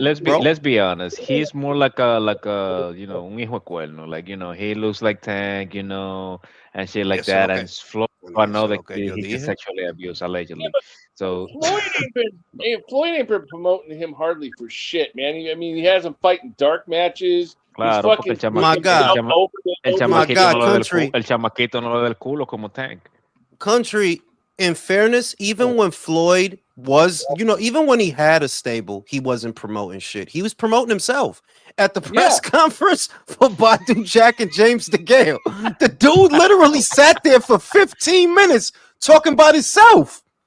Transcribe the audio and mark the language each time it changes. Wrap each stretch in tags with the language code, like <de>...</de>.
<en>Let's be honest. He's more like a</en> <es>un hijo de cuerno.</es> <en>Like, he looks like Tank, and shit like that. And Floyd, I know that he gets sexually abused allegedly. Yeah, so Floyd ain't been promoting him hardly for shit, man. He has him fighting dark matches.</en> <es>Claro, porque el chamaquito no le da el culo como Tank.</es> <en>Country, in fairness, even when Floyd was, even when he had a stable, he wasn't promoting shit. He was promoting himself. At the press conference for Badu Jack and James DeGale, the dude literally sat there for 15 minutes talking about himself.</en>